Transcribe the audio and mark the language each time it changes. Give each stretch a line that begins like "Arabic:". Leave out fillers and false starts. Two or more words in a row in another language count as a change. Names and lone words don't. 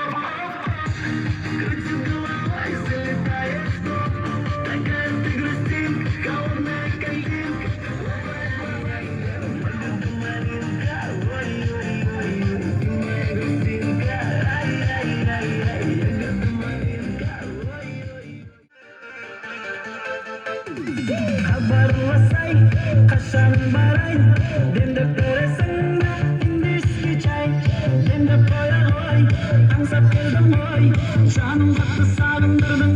Russian: Крутит головой, залетает в топ. Такая ты грустинка, голодная картинка. Ягода малинка, ой-ой-ой, моя грустинка. Ай-яй-яй-яй, ягода малинка, ой-ой-ой.
Kazakh: Хабарласай, кашан барай, демдеп бересің бе, индишки чай. Демдеп қоя ғой, аңсап келдім ғой, жаным қатты сағындырдың.